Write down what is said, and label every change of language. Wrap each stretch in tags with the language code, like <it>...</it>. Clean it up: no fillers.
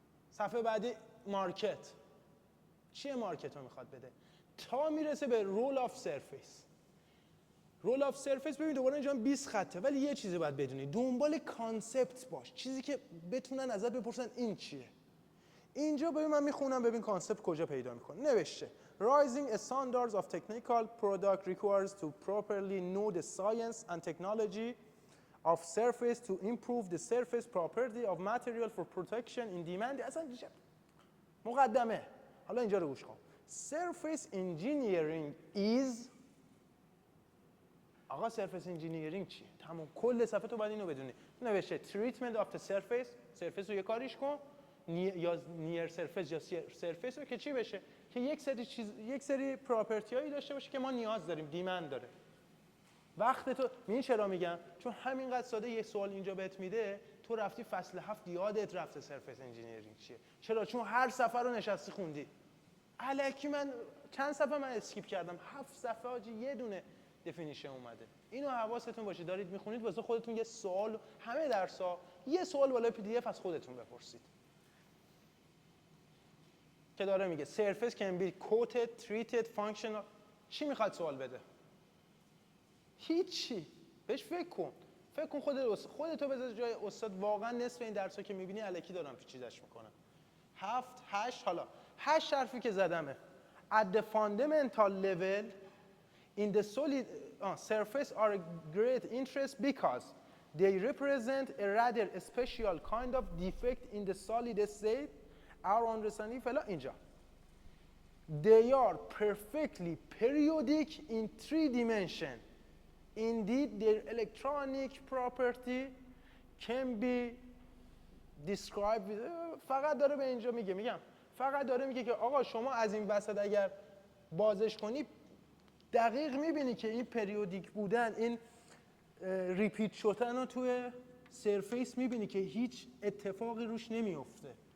<fa>صفحه بعدی مارکت، چیه مارکت رو میخواد بده، تا میرسه به رول آف سرفیس. رول آف سرفیس ببین دوباره اینجا 20 خطه، ولی یه چیزی باید بدونی، دنبال کانسپت باش، چیزی که بتونن ازت بپرسن این چیه. اینجا ببین من میخونم، ببین کانسپت کجا پیدا میکنه. نوشته</fa> <en>Rising standards of technical product requires to properly know the science and technology of surface to improve the surface property of material for protection in demand.</en> <fa>اصلا مقدمه. حالا اینجا رو گوش کن.</fa> <en>Surface engineering is.</en> <fa>آقا surface engineering چیه؟ تمام کل صفحه تو باید اینو بدونی. نوشته</fa> <en>treatment of the surface.</en> <fa>surface رو یه کاریش کن، یا near surface یا surface رو که چی بشه؟ که یک سری پراپرتی هایی داشته باشه که ما نیاز داریم، دیمند داره. وقت تو می‌بینی چرا میگم؟ چون همینقدر ساده یه سوال اینجا بهت میده، تو رفتی فصل 7 یادت رفته surface engineering چیه. چرا؟ چون هر صفحه رو نشستی خوندی. الکی من چند صفحه من اسکیپ کردم، 7 صفحه آجی یه دونه دفینیشن اومده. اینو حواستون باشه، دارید میخونید واسه خودتون یه سوال، همه درس‌ها یه سوال بالای پی دی اف از خودتون بپرسید. که داره میگه</fa> <en>surface can be coated, treated, functional.</en> <fa>چی میخواد سوال بده؟ هیچی. بهش فکر کن خودتو بذار جای استاد. واقعا نصف این درس‌ها که میبینی الکی دارم پیچیدش میکنم. 7 8 حالا 8 حرفی که زدمه.</fa> <en>At the fundamental level in the solid surface are a great interest because they represent a rather special kind of defect in the solid state. Our understanding</en> <fa>فلا اینجا.</fa> <en>They are perfectly periodic in 3 dimensions. Indeed, their electronic property can be</en> <fa>describe فقط داره به اینجا میگم فقط داره میگه که آقا شما از این وسط اگر بازش کنی دقیق میبینی که این پریودیک بودن، این ریپیت شدن رو توی سرفیس میبینی که هیچ اتفاقی روش نمیفته.</fa>